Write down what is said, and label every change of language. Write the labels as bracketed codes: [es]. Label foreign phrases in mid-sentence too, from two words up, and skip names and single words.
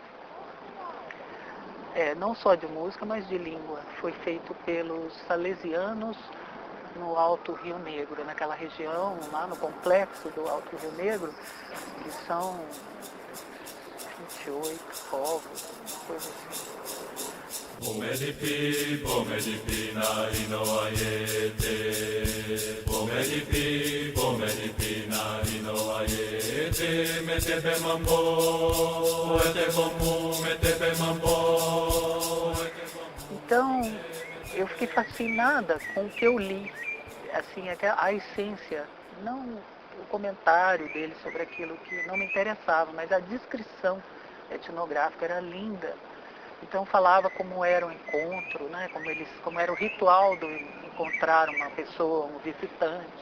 [pt] Não só de música, mas de língua. Foi feito pelos salesianos no Alto Rio Negro, naquela região, lá no complexo do Alto Rio Negro, que são 28 povos, uma coisa assim. Bomedipi, bomedipi, narino ayete. Bomedipi, narino ayete. Metepe mambo, metepe mambo. Então, eu fiquei fascinada com o que eu li, assim, a essência, não o comentário dele sobre aquilo que não me interessava, mas a descrição etnográfica era linda. Então falava como era o encontro, né? Como era o ritual do encontrar uma pessoa, um visitante.